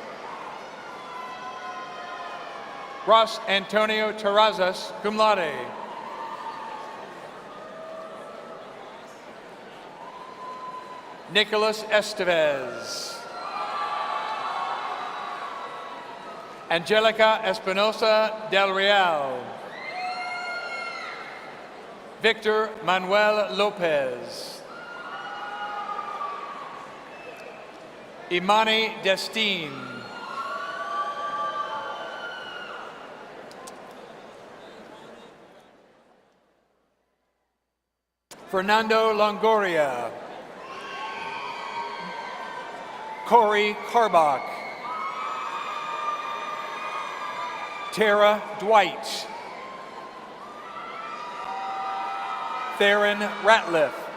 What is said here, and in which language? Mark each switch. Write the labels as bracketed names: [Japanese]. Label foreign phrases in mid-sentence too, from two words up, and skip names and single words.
[English] Ross Antonio Terrazas, [Latin] cum laude. [English] Nicholas Estevez. Angelica Espinosa Del Real. Victor Manuel Lopez. Imani Destine. Fernando Longoria. Corey Carbach. Tara Dwight. Theron Ratliff.